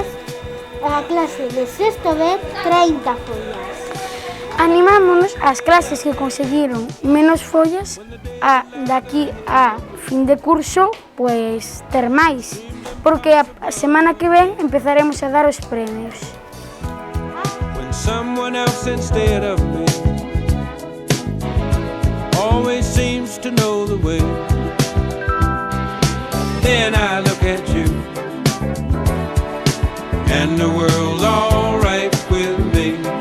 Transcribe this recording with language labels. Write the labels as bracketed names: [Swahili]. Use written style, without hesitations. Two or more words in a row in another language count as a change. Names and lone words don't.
[Galician] A clase de sexto B, 30 follas. Animámonos ás clases que conseguiron menos follas a daqui a fin de curso, pois ter máis, porque a semana que ven empezaremos a dar os premios. [English] When someone else instead of me always seems to know the way, then I look at you and the world's all right with me.